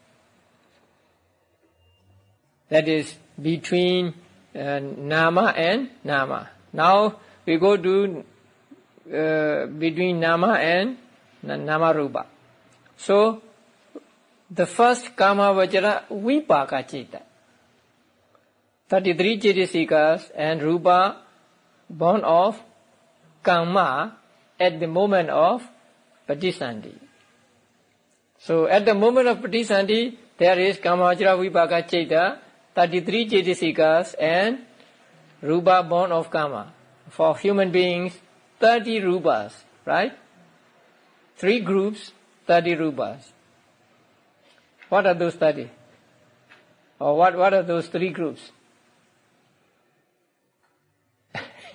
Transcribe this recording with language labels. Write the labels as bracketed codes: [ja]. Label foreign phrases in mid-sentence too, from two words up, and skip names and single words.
[en] That is between nama and nama. Now we go to between nama and [pi] nama rupa. [en] So the first [pi] kama vajra vipaka ceta, [en] 33 cetasikas and rupa born of kama at the moment of patisandhi. So at the moment of patisandhi, there is [pi] kama vajra vipaka ceta, [en] 33 cetasikas and rupa born of kama. For human beings, 30 rupas, right? 3 groups, 30 rupas. What are those 30? Or what are those 3 groups?